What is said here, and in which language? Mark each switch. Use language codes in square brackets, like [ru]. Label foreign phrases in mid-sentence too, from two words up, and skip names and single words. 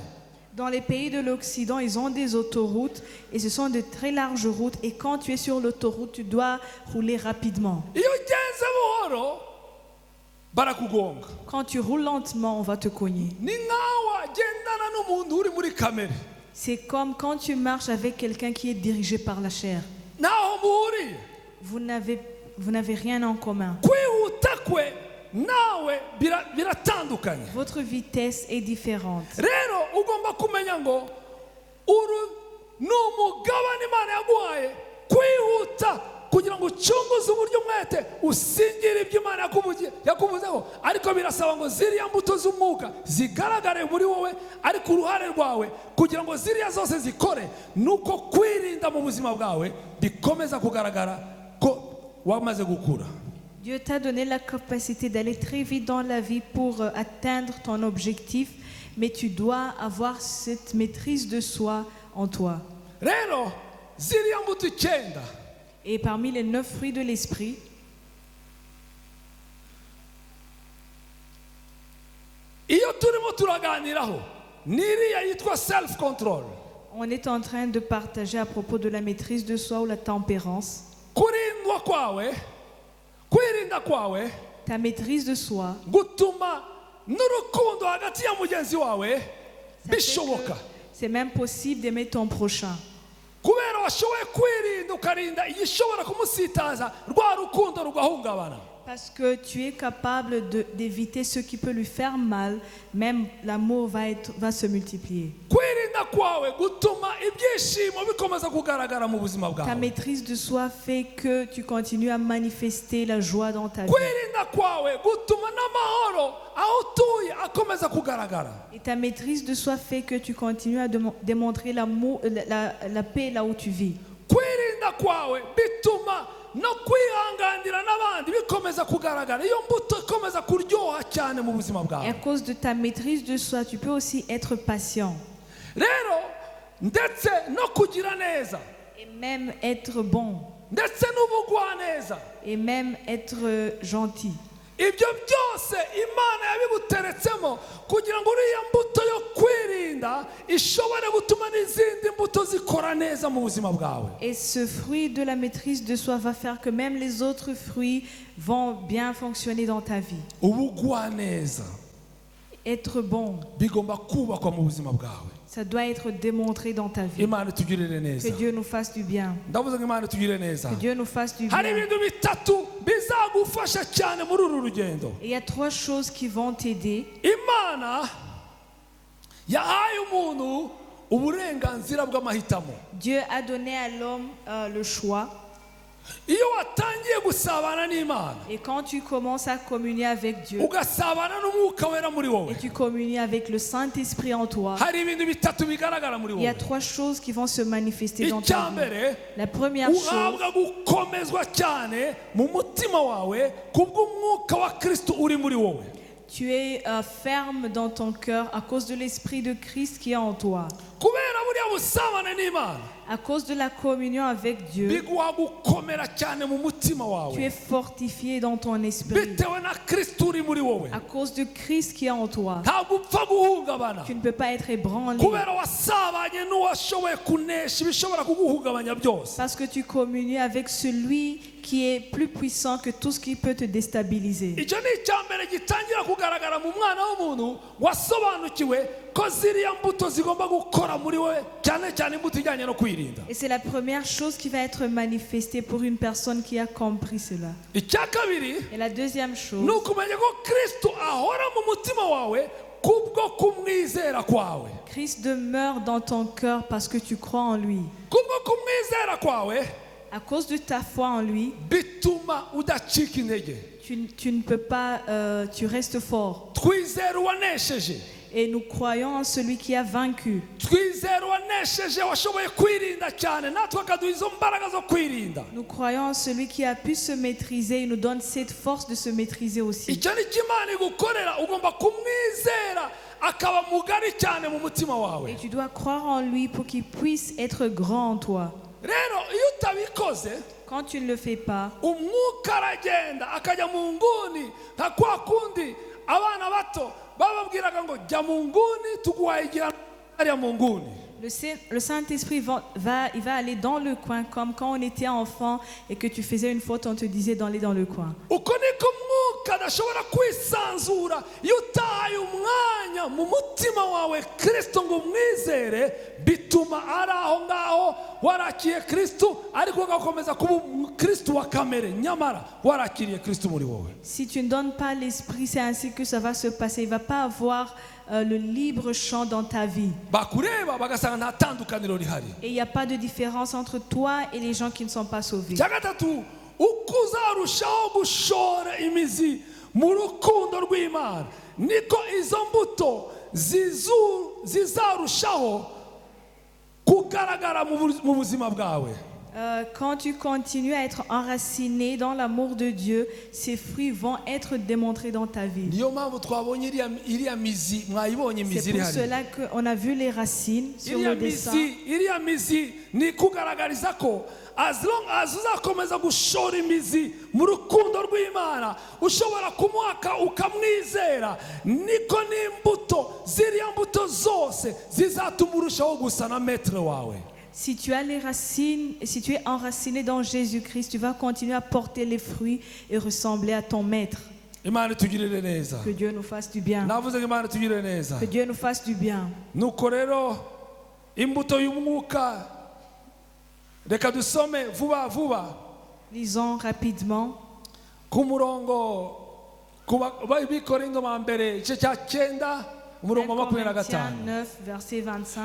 [fr] Dans les pays de l'Occident, ils ont des autoroutes et ce sont de très larges routes. Et quand tu es sur l'autoroute, tu dois rouler rapidement. Quand tu roules lentement, on va te cogner. C'est comme quand tu marches avec quelqu'un qui est dirigé par la chair. Vous n'avez rien en commun. Votre vitesse est différente. [rw] Rero ugomba kumenya ngo uru n'umugabane Imana yaguhaye kwihuta kugira ngo ucunguze uburyo umwete usingire ibyo Imana yakuvuzeho, ariko birasaba ngo ziriya mbuto z'umwuka zigaragare muri wowe, ariko uruhare rwawe kugira ngo ziriya zose zikore nuko kwirinda mu buzima bwawe bikomeza kugaragara ko wamaze gukura. [fr] Dieu t'a donné la capacité d'aller très vite dans la vie pour atteindre ton objectif, mais tu dois avoir cette maîtrise de soi en toi. [rw] Rero ziriya mbuto icyenda, [fr] et parmi les 9 fruits de l'esprit, [rw] iyo turimo turaganiraho n'iriya yitwa [en] self control. [fr] On est en train de partager à propos de la maîtrise de soi ou la tempérance. [rw] Kurindwa kwawe, kwirinda kwawe, [fr] ta maîtrise de soi [rw] gutuma n'urukundo hagati ya mugenzi wawe bishoboka. [fr] C'est même possible d'aimer ton prochain. [rw] Kubera washoboye kwirinda ukarinda igishobora kumusitaza rwa rukundo rugahungabana. [fr] Parce que tu es capable d'éviter ce qui peut lui faire mal, même l'amour va se multiplier. Ta maîtrise de soi fait que tu continues à manifester la joie dans ta vie. Et ta maîtrise de soi fait que tu continues à démontrer l'amour, la paix là où tu vis. [rw] No kwihanganira n'abandi bikomeza kugaragara, iyo mbuto ikomeza kuryoha cyane mu buzima bwawe. [fr] Et à cause de ta maîtrise de soi, tu peux aussi être patient. [rw] Rero ndetse no kugira neza, [fr] et même être bon, [rw] ndetse n'ubugwaneza, [fr] et même être gentil. [rw] Ibyo byose Imana yabiguteretsemo kugira ngo uriya mbuto yo kwirinda ishobore gutuma n'izindi mbuto zikora neza mu buzima bwawe. [fr] Et ce fruit de la maîtrise de soi va faire que même les autres fruits vont bien fonctionner dans ta vie. [rw] Ubugwaneza, [fr] être bon, [rw] bigomba kubakwa mu buzima bwawe. [fr] Ça doit être démontré dans ta vie. Que Dieu nous fasse du bien. Que Dieu nous fasse du bien. Et il y a 3 choses qui vont t'aider. Dieu a donné à l'homme le choix. [rw] iyo watangiye gusabana n'Imana [fr] Et quand tu commences à communier avec Dieu [rw] ugasabana n'umwuka wera muri wowe, [fr] et tu communies avec le Saint-Esprit en toi, [rw] hari ibintu bitatu bigaragara muri [fr] il y a [rw] wowe. [fr] 3 choses qui vont se manifester dans ta vie. [rw] Icyambere, [fr] La première chose, [rw] uhabwa gukomezwa cyane mu mutima wawe kubw'umwuka wa Kristo uri muri wowe. [fr] tu es ferme dans ton cœur à cause de l'Esprit de Christ qui est en toi. [rw] Kubera buriya busabane n'Imana [fr] À cause de la communion avec Dieu, [rw] biguha gukomera cyane mu mutima [fr] tu es [rw] wawe [fr] fortifié dans ton esprit. [rw] bitewe na Kristo uri muri wowe. [fr] À cause de Christ qui est en toi, [rw] Ntabwo upfa guhungabana [fr] tu ne peux pas être ébranlé. [rw] kubera wasabanye n'uwashoboye kunesha ibishobora kuguhungabanya byose. [fr] Parce que tu communies avec celui qui est plus puissant que tout ce qui peut te déstabiliser. [rw] Icyo ni icyambere gitangira kugaragara mu mwana w'umuntu wasobanukiwe ko ziriya mbuto zigomba gukora muri we, cyane cyane imbuto ijyanye no kwirinda. [fr] Et c'est la première chose qui va être manifestée pour une personne qui a compris cela. [rw] Icya kabiri [fr] Et la deuxième chose, [rw] ni ukumenya ko Kristo ahora mu mutima wawe kubwo kumwizera kwawe. [fr] Christ demeure dans ton cœur parce que tu crois en lui. [rw] Kubwo kumwizera kwawe [fr] À cause de ta foi en lui, [rw] bituma udacika intege. [fr] tu ne peux pas, tu restes fort. [rw] Twizera uwanesheje, [fr] Et nous croyons en celui qui a vaincu. [rw] twizera uwanesheje washoboye kwirinda cyane natwe akaduha izo mbaraga zo kwirinda. [fr] Nous croyons en celui qui a pu se maîtriser. Il nous donne cette force de se maîtriser aussi. [rw] Icyo ni cyo Imana igukorera, ugomba kumwizera akaba mugari cyane mu mutima wawe. [fr] Et tu dois croire en lui pour qu'il puisse être grand en toi. [rw] Rero iyo utabikoze [fr] Quand tu ne le fais pas, [rw] umwuka aragenda akajya mu nguni nka kwa kundi abana bato bababwiraga ngo jya mu nguni tuguhaye igihano hariya mu nguni. [fr] le Saint-Esprit il va aller dans le coin comme quand on était enfant et que tu faisais une faute, on te disait d'aller dans le coin. [rw] Uko niko umwuka adashobora kwisanzura iyo utahaye umwanya mu mutima wawe Kristo ngo umwizere, bituma ari aho ngaho warakiye Kristo ariko ugakomeza kuba Kristo wa kamere, nyamara warakiriye Kristo muri wowe. [fr] Si tu ne donnes pas l'Esprit, c'est ainsi que ça va se passer. Il ne va pas avoir le libre champ dans ta vie. [rw] Bakureba bagasanga nta tandukaniro rihari. [fr] Et il n'y a pas de différence entre toi et les gens qui ne sont pas sauvés. [rw] Cya gatatu, uko uzarushaho gushora imizi mu rukundo rw'Imana niko izo mbuto zizarushaho kugaragara mu buzima bwawe. [fr] Quand tu continues à être enraciné dans l'amour de Dieu, ces fruits vont être démontrés dans ta vie. [rw] Niyo mpamvu twabonye iriya mizi, mwayibonye imizi [fr] C'est [rw] iri [fr] pour [rw] hari. [fr] cela qu'on a vu les racines sur le dessin. [rw] Iriya mizi ni kugaragariza ko [en] as long as [rw] uzakomeza gushora imizi mu rukundo rw'Imana, ushobora kumuhaka ukamwizera, niko n'imbuto ziriya mbuto zose zizatuma urushaho gusa na maître wawe. [fr] Si tu as les racines, si tu es enraciné dans Jésus-Christ, tu vas continuer à porter les fruits et ressembler à ton maître. [rw] Imana itugirire neza. [fr] Que Dieu nous fasse du bien. [rw] Navuze ngo Imana itugirire neza. [fr] Que Dieu nous fasse du bien. [rw] Nuko rero imbuto y'umwuka, reka dusome vuba vuba [fr] Lisons rapidement. [rw] ku murongo b'Ikorinto ba mbere igice cya 9 umurongo wa 25. [fr] 9, verset 25.